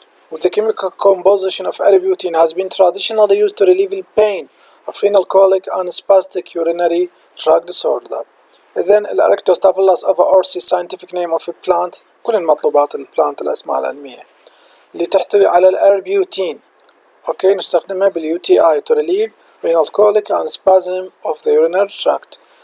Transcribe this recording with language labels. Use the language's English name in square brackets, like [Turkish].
[English] With the chemical composition of arbutin has been traditionally used to relieve the pain of renal colic and spastic urinary tract disorder. [Arabic] إذن الأركتوستافيلوس ovaorsi [English] scientific name of a plant، [Arabic] كل المطلوبات البلانت الأسماء العلمية اللي تحتوي على الأربيوتين. أوكي نستخدمها بالUTI [English] to relieve renal colic and spasm of the urinary tract.